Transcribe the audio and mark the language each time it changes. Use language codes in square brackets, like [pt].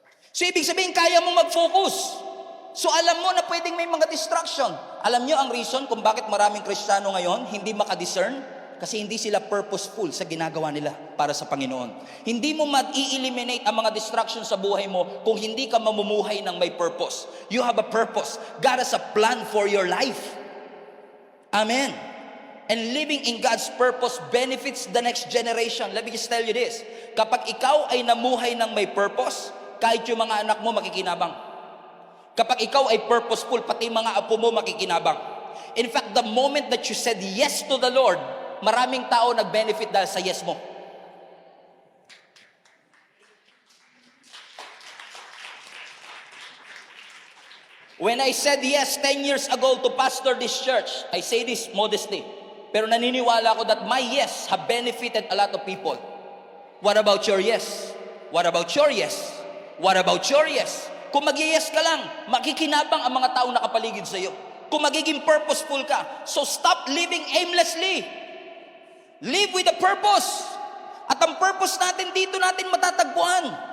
[tl] So ibig sabihin, kaya mo mag-focus. So alam mo na pwedeng may mga distraction. Alam nyo ang reason kung bakit maraming Kristiyano ngayon hindi makadiscern? Kasi hindi sila purposeful sa ginagawa nila para sa Panginoon. Hindi mo ma-eliminate ang mga distractions sa buhay mo kung hindi ka mamumuhay ng may purpose. [en] You have a purpose. God has a plan for your life. Amen. And living in God's purpose benefits the next generation. Let me just tell you this. [tl] Kapag ikaw ay namuhay ng may purpose, kahit yung mga anak mo makikinabang. Kapag ikaw ay purposeful, pati mga apo mo makikinabang. [en] In fact, the moment that you said yes to the Lord, [tl] maraming tao nag-benefit dahil sa yes mo. [en] When I said yes 10 years ago to pastor this church, I say this modestly, [tl] pero naniniwala ko [en] that my yes have benefited a lot of people. What about your yes? What about your yes? What about your yes? [tl] Kung mag-yes ka lang, makikinabang ang mga taong nakapaligid sa iyo. Kung magiging purposeful ka, [en] so stop living aimlessly. Live with a purpose. [tl] At ang purpose natin dito natin matatagpuan.